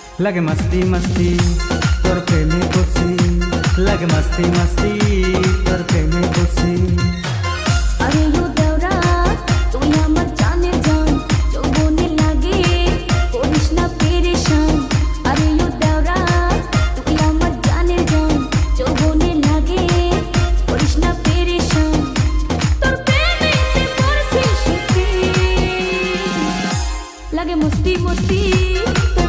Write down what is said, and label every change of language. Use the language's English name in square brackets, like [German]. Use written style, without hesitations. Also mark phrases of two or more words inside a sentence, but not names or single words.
[Bangla] লাগে মস্তি মস্তি তোর প্রেমে করছি লাগে মস্তি মস্তি তোর প্রেমে করছি [Hindi] अरे यो देवरा [Bangla] তুই আমার জানের জান যৌবনে লাগে করিস না পেরেশান [Hindi] अरे यो देवरा [Bangla] তুই আমার জানের জান যৌবনে লাগে করিস না পেরেশান তোর প্রেমেতে পড়ছি সুখী লাগে মস্তি মস্তি